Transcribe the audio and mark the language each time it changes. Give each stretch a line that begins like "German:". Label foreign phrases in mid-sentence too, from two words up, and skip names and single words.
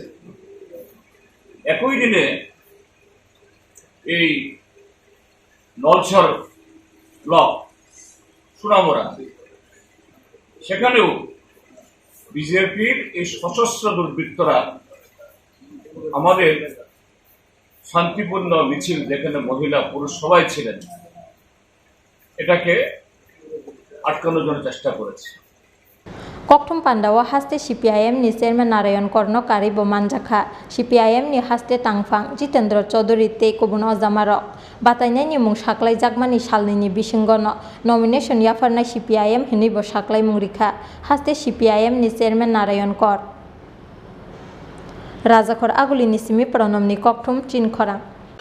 Bangla: একই দিনে এই নলছর ব্লক সোনামুড়া, সেখানেও বিজেপির এই সশস্ত্র দুর্বৃত্তরা আমাদের শান্তিপূর্ণ মিছিল, যেখানে মহিলা পুরুষ সবাই ছিলেন, এটাকে আটকানোর জন্য চেষ্টা করেছে।
Kok Borok: Kokthum Pandawa haste CPIM ni chairman Narayan Kornokari bo manjakha CPIM ni haste tangphang Jitendra Chaudhary tei kubun ojamarok batainai ni mung saklai jakmani salni ni bisingono nomination yafarnai CPIM hinui bo saklai mungrikha haste CPIM ni chairman Narayan Kor Rajakhor Aguli ni simi Pranam ni Kokthum Chinkhora।